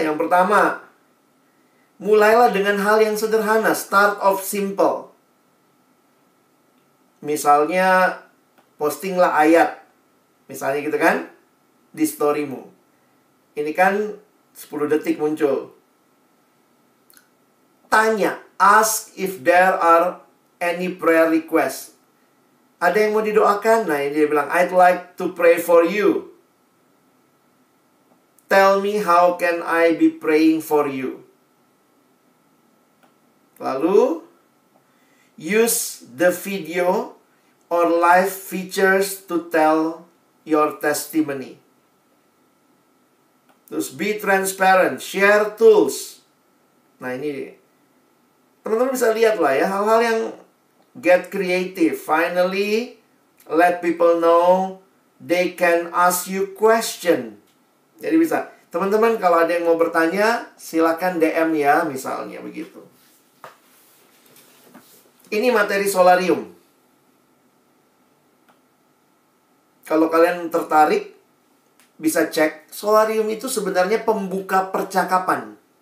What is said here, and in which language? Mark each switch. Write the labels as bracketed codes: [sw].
[id] Yang pertama, mulailah dengan hal yang sederhana. [en] Start off simple. [id] Misalnya, postinglah ayat. Misalnya gitu kan, di storymu. Ini kan 10 detik muncul. Tanya, [en] ask if there are any prayer request. [id] Ada yang mau didoakan? Nah, ini dia bilang, [en] I'd like to pray for you. Tell me how can I be praying for you. [id] Lalu, [en] use the video or live features to tell your testimony. [id] Terus [en] be transparent, share tools. [id] Nah, ini teman-teman bisa lihat lah ya, hal-hal yang [en] get creative. Finally, let people know they can ask you question. [id] Jadi bisa, teman-teman kalau ada yang mau bertanya, silakan DM ya, misalnya begitu. Ini materi solarium. Kalau kalian tertarik, bisa cek. Solarium itu sebenarnya pembuka percakapan.